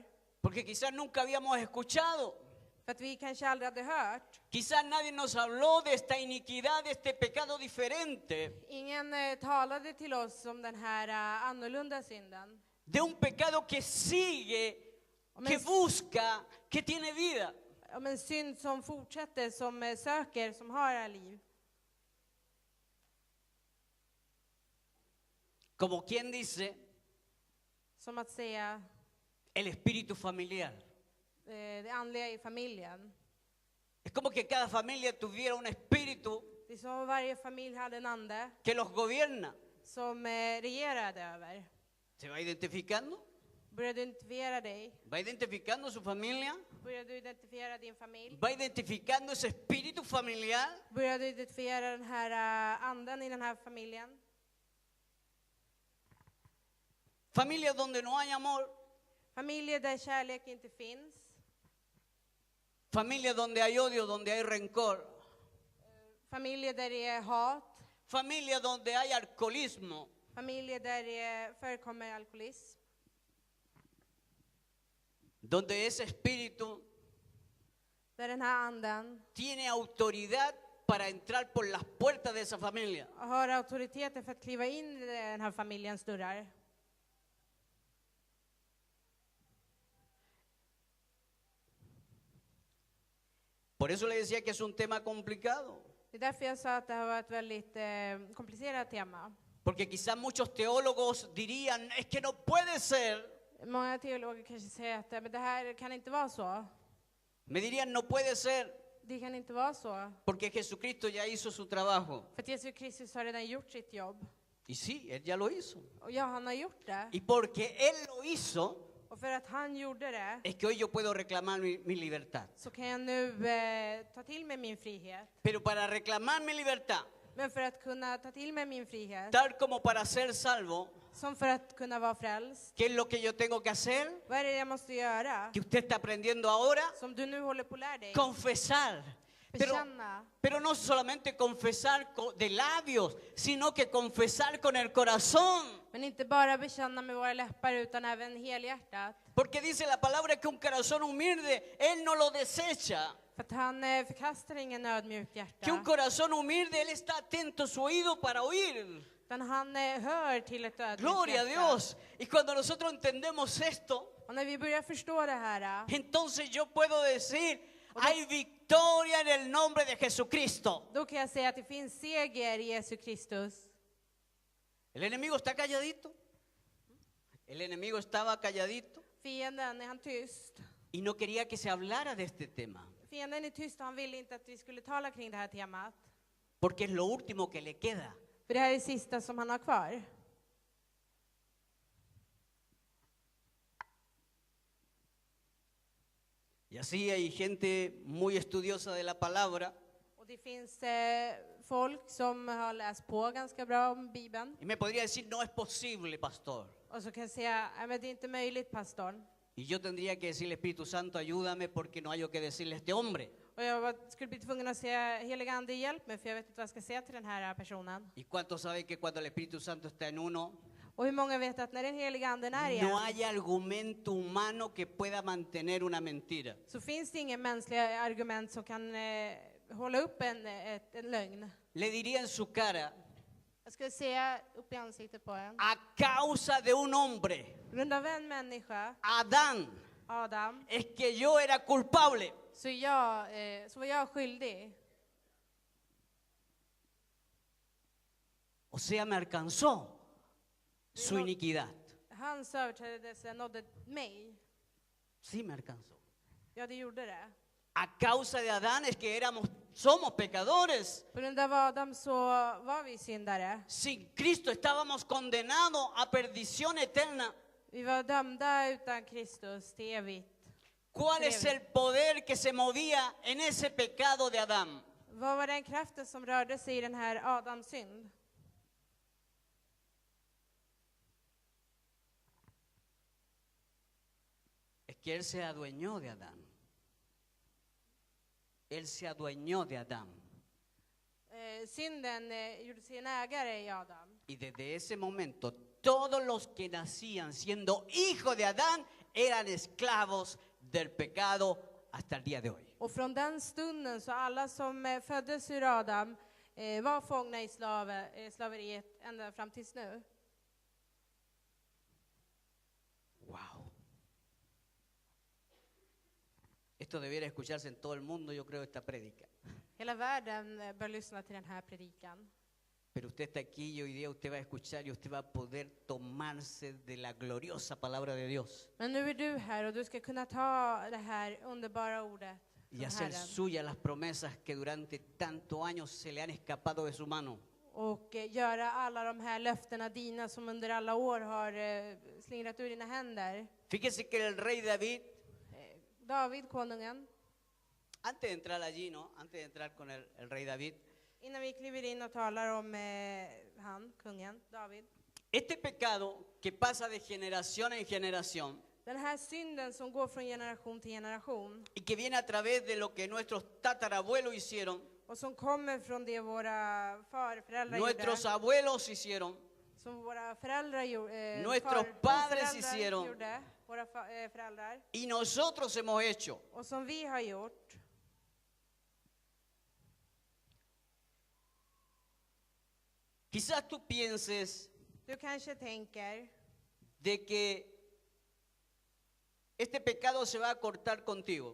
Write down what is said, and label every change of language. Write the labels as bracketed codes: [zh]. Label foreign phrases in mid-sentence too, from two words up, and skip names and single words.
[es] Porque quizás nunca habíamos escuchado. [sv] För att vi kanske aldrig hade hört. [es] Quizás nadie nos habló de esta iniquidad, de este pecado diferente. [sv] Ingen talade till oss om den här annorlunda synden. [es] De un pecado que sigue, que busca, que tiene vida. [sv] Om en synd som fortsätter, som söker, som har liv. [es] Como quien dice, [sv] Som att säga [es] el espíritu familiar. [sv] det andliga i familjen. [es] Es como que cada familia tuviera un espíritu [sv] Det är som om varje familj hade en ande [es] que los gobierna. [sv] som regerade över. [es] ¿Se va identificando? [sv] Börjar du identifiera dig? [es] ¿Va identificando su familia? [sv] Börjar du identifiera din familj? [es] ¿Va identificando ese espíritu familiar? [sv] Börjar du identifiera den här anden i den här familjen? [es] Familias donde no hay amor. [sv] Familjer där kärlek inte finns. [es] Familias donde hay odio, donde hay rencor. [sv] Familjer där det är hat. [es] Familias donde hay alcoholismo. [sv] Familjer där det förekommer alkoholism. [es] Donde ese espíritu [sv] Där den här anden [es] tiene autoridad para entrar por las puertas de esa familia. [sv] har auktoriteten för att kliva in i den här familjens dörrar. [es] Por eso le decía que es un tema complicado. [sv] Det är därför jag sa att det har varit ett väldigt komplicerat tema. [es] Porque quizás muchos teólogos dirían, es que no puede ser. [sv] Många teologer kanske säger att men det här kan inte vara så. [es] Me dirían, no puede ser, [sv] Det kan inte vara så. [es] porque Jesucristo ya hizo su trabajo. [sv] För att Jesus Kristus har redan gjort sitt jobb. [es] Y sí, Él ya lo hizo. [sv] Och ja, han har gjort det. [es] Y porque Él lo hizo, [sv] Och för att han gjorde det [es] es que hoy yo puedo reclamar mi libertad. [sv] så kan jag nu ta till mig min frihet. [es] Pero para reclamar mi libertad, [sv] Men för att kunna ta till mig min frihet, [es] tal como para ser salvo, [sv] som för att kunna vara frälst, [es] ¿qué es lo que yo tengo que hacer? [sv] vad är det jag måste göra? [es] Que usted está aprendiendo ahora, [sv] Som du nu håller på att lära dig. [es] confesar. [sv] Bekänna. [es] Pero no solamente confesar de labios, sino que confesar con el corazón. [sv] Men inte bara bekänna med våra läppar utan även helhjärtat. [es] Porque dice la palabra que un corazón humilde, Él no lo desecha. [sv] För att han förkastar ingen ödmjukt [es] Que un [sv] hjärta. [es] corazón humilde, Él está atento su oído para oír. [sv] Utan han hör till ett ödmjukt [es] Gloria a [sv] hjärta. [es] Dios. Y cuando nosotros entendemos esto, [sv] Och när vi börjar förstå det här, [es] entonces yo puedo decir, hay victoria en el nombre de Jesucristo. [sv] då kan jag säga att det finns seger i Jesu Kristus. [es] El enemigo está calladito. El enemigo estaba calladito [sv] Fienden är han tyst. [es] y no quería que se hablara de este tema. [sv] Fienden är tyst och han ville inte att vi skulle tala kring det här temat. [es] Porque es lo último que le queda. [sv] För det här är det sista som han har kvar. [es] Y así hay gente muy estudiosa de la palabra. [sv] Och det finns folk som har läst på ganska bra om Bibeln. [es] Y me podría decir, no es posible, pastor. [sv] Och så kan jag säga, men det är inte möjligt, pastorn. [es] Y yo tendría que decirle, Espíritu Santo, ayúdame porque no hay yo que decirle a este hombre. [sv] Och jag skulle bli tvungen att säga, heliga ande, hjälp mig, för jag vet inte vad jag ska säga till den här personen. [es] ¿Y cuántos saben que cuando el Espíritu Santo está en uno, [sv] Och hur många vet att när den heliga anden är i [es] no [sv] en, [es] hay argumento humano que pueda mantener una mentira? [sv] så finns det ingen mänskliga argument som kan hålla upp en lögn. [es] Le diría en su cara, [sv] Jag skulle säga upp i ansiktet på en. [es] a causa de un hombre, [sv] På grund av en människa, [es] Adán, [sv] Adam, [es] es que yo era culpable. [sv] så var jag skyldig. [es] O sea, me alcanzó su iniquidad. [sv] Hans överträdelse nådde mig. [es] Sí, me alcanzó. [sv] Ja, det gjorde det. [es] A causa de Adán es que somos pecadores. [sv] På grund av Adam så var vi syndare. [es] Sin Cristo estábamos condenados a perdición eterna. [sv] Vi var dömda utan Kristus till evigt. [es] ¿Cuál es el poder que se movía en ese pecado de Adán? [sv] Vad var den kraften som rörde sig i den här Adams synd? [es] Es que él se adueñó de Adán. Él se adueñó de Adán. [sv] Synden gjorde sig en ägare i Adam. [es] Y desde ese momento, todos los que nacían siendo hijos de Adán eran esclavos del pecado hasta el día de hoy. [sv] Och från den stunden så alla som föddes ur Adam var fångna i slaveriet ända fram tills nu. Wow. [es] Esto debiera escucharse en todo el mundo, yo creo, esta prédica. [sv] Hela världen bör lyssna till den här predikan. [es] Pero usted está aquí y hoy día usted va a escuchar y usted va a poder tomarse de la gloriosa palabra de Dios. [sv] Men nu är du här och du ska kunna ta det här underbara ordet [es] Y [sv] från [es] hacer [sv] Herren. [es] suyas las promesas que durante tantos años se le han escapado de su mano. [sv] Och göra alla de här löftena dina som under alla år har slingrat ur dina händer. [es] Fíjese que el rey David, [sv] David, konungen. [es] antes de entrar allí, ¿no? Antes de entrar con el rey David, [sv] Innan vi kliver in och talar om han, kungen, David. [es] este pecado que pasa de generación en generación [sv] Den här synden som går från generation till generation [es] y que viene a través de lo que nuestros tatarabuelos hicieron, [sv] och som kommer från det våra förföräldrar [es] nuestros [sv] gjorde, [es] abuelos hicieron, [sv] som våra föräldrar [es] nuestros padres hicieron [sv] gjorde, våra föräldrar, [es] y nosotros hemos hecho. [sv] och som vi har gjort. [es] Quizás tú pienses [sv] Du kanske tänker [es] de que este pecado se va a cortar contigo.